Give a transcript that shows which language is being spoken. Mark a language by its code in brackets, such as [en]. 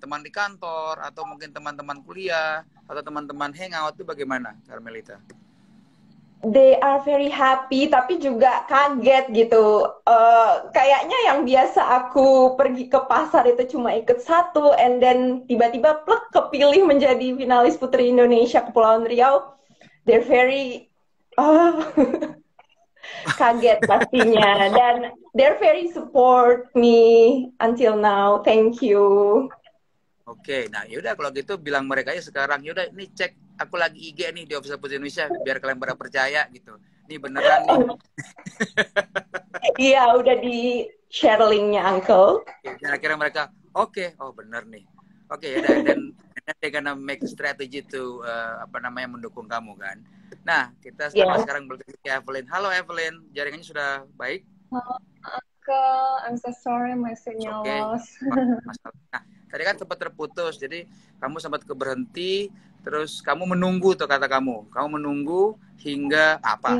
[id] Teman di kantor atau mungkin teman-teman kuliah atau teman-teman hangout itu bagaimana, Karmelita? [en] They are very happy, [id] tapi juga kaget gitu. Kayaknya yang biasa aku pergi ke pasar itu cuma ikut satu, and then tiba-tiba plek kepilih menjadi finalis Putri Indonesia Kepulauan Riau. [en] They're very [id] kaget pastinya, dan [en] they're very support me until now. Thank you. [id] Oke, nah yaudah kalau gitu bilang mereka aja sekarang, yaudah ini cek aku lagi IG nih di Official Putri Indonesia biar kalian pada percaya gitu. Ini beneran nih. Iya, udah di share linknya, Uncle. Dan akhirnya mereka, oke, oh bener nih. Oke, ya dan [en] they're gonna make a strategy to [id] mendukung kamu kan. Nah, kita sekarang bergeser ke Evelyn. Halo Evelyn, jaringannya sudah baik? [en] Halo Uncle, I'm so sorry my signal lost. [id] Nah, tadi kan sempat terputus, jadi kamu sempat berhenti, terus kamu menunggu tuh kata kamu. Kamu menunggu hingga apa?